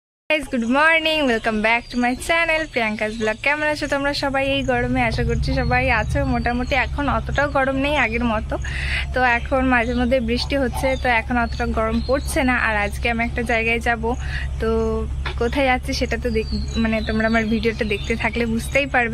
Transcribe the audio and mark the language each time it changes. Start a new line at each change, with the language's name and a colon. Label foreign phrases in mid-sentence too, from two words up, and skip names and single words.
English: Guys good morning welcome back to my channel Priyanka's vlog.
Bangla: কেমন আছো তোমরা সবাই এই গরমে? आशा करছি সবাই আছো মোটামুটি। এখন অতটাও গরম নেই আগের মতো, তো এখন মাঝে মধ্যে বৃষ্টি হচ্ছে, তো এখন অতটা গরম পড়ছে না। আর আজকে আমি একটা জায়গায় যাব, তো কোথায় যাচ্ছি সেটা তো মানে তোমরা আমার ভিডিওটা দেখতে থাকলে বুঝতেই পারবে।